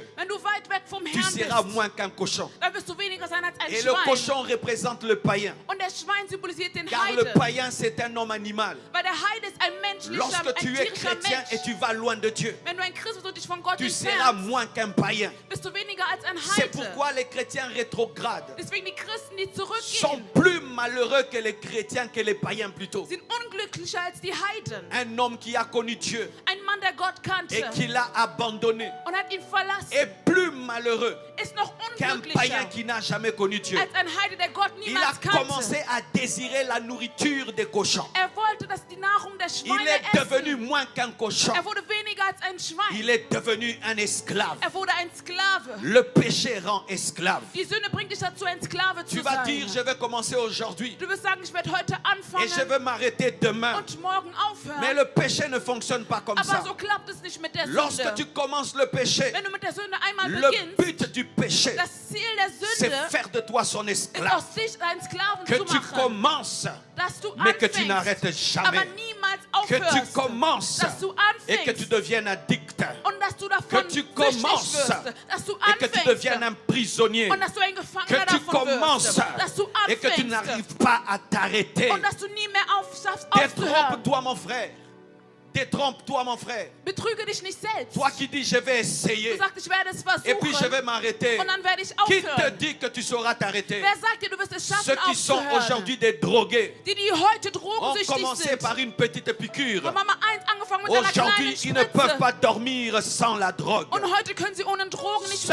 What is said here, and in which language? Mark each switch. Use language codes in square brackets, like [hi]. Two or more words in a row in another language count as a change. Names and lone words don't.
[de] Wenn du weit weg vom [fr] tu [de] Herrn [fr] seras [de] bist, [fr] moins qu'un cochon. [de] dann wirst du weniger sein als ein [fr] Et le [de] Schwein. [fr] cochon représente le païen. [de] Und der Schwein symbolisiert den [fr] Car le [de] Heide. [fr] païen, c'est un homme animal. [de] Weil der Heide ist ein menschlicher, [fr] Lorsque [de] ein [fr] tu es [de] tierischer [fr] chrétien et [de] Mensch. [fr] tu vas loin de Dieu, [de] Wenn du ein Christ bist und dich von Gott [fr] tu seras [de] entfernst, [fr] moins qu'un païen. [de] bist du weniger als ein [fr] C'est [de] Heide. [fr] pourquoi les chrétiens rétrogrades [de] Deswegen die Christen, die [fr] sont [de] zurückgehen, [fr] plus malheureux que les chrétiens, que les païens plutôt. [de] sind unglücklicher als die Heiden. [fr] Un homme qui a connu Dieu [de] Ein Mann, der Gott kannte [fr] et qui l'a abandonné [de] und hat ihn verlassen, [fr] est plus malheureux [de] ist noch [fr] qu'un païen [de] unglücklicher [fr] qui n'a jamais connu Dieu. [de] als ein Heide, der Gott [fr] Il a [de] niemals kannte. [fr] commencé à désirer la nourriture des cochons. [de] Er wollte, dass die Nahrung der [fr] Il [de] Schweine [fr] est devenu [de] essen. [fr] moins qu'un cochon. [de] Er wurde weniger als ein Schwein. [fr] Il est devenu un esclave. [de] Er wurde ein Sklave. [fr] Le péché rend esclave. [de] Die Sünde bringt dich dazu, ein Sklave [fr] Tu [de] zu [fr] vas dire, je [de] sein. [fr] vais commencer aujourd'hui [de] Du wirst sagen, ich werde heute [fr] et je [de] anfangen [fr] vais m'arrêter demain. [de] und morgen [fr] Mais [de] aufhören. [fr] le péché ne fonctionne pas comme ça. [de] Aber so klappt es nicht mit der [fr] Lorsque [de] Sünde. [fr] tu commences le péché, [de] Wenn du mit der Sünde einmal [fr] le [de] beginnst, [fr] but du péché, [de] das Ziel der [fr] c'est [de] Sünde [fr] faire de toi son [de] ist, [fr] esclave. [de] aus dich einen Sklaven [fr] Que [de] zu [fr] tu [de] machen. [fr] commences, [de] Dass du [fr] mais que tu [de] anfängst, [fr] n'arrêtes [de] aber [fr] jamais. [de] niemals [fr] Que tu [de] aufhörst. [fr] commences [de] Dass du [fr] et que tu [de] anfängst [fr] deviennes addict. [de] und dass du davon [fr] Que tu [de] süchtig [fr] commences [de] wirst. Dass du [fr] et que tu deviennes [de] anfängst [fr] un prisonnier. [de] und dass du ein [fr] Que [de] Gefangener [fr] tu [de] davon [fr] commences [de] wirst. Dass du [fr] et que tu [de] anfängst [fr] n'arrives pas à t'arrêter. [de] und dass du nie mehr schaffst aufzuhören. [fr] Détrompe-toi, mon frère. Détrompe-toi, mon frère. [de] Betrüge dich nicht selbst. [fr] Toi qui dis, je vais [de] Du [fr] essayer [de] sagst, ich werde es [fr] et puis je vais [de] versuchen [fr] m'arrêter. [de] und dann werde ich [fr] Qui te [de] aufhören. [fr] dit que tu sauras t'arrêter? [de] Wer sagt dir, du wirst es [fr] Ceux [de] schaffen [fr] qui sont [de] aufzuhören? [fr] aujourd'hui des drogués [de] Die heute [fr] ont [de] drogensüchtig [fr] commencé [de] sind. [fr] par une petite piqûre. [de] Haben mal angefangen mit einer [fr] Aujourd'hui, [de] kleinen [fr] ils ne peuvent [de] Spritze. [fr] pas dormir sans la drogue. [de] Und heute können sie ohne Drogen nicht [fr] Ceux [de] mehr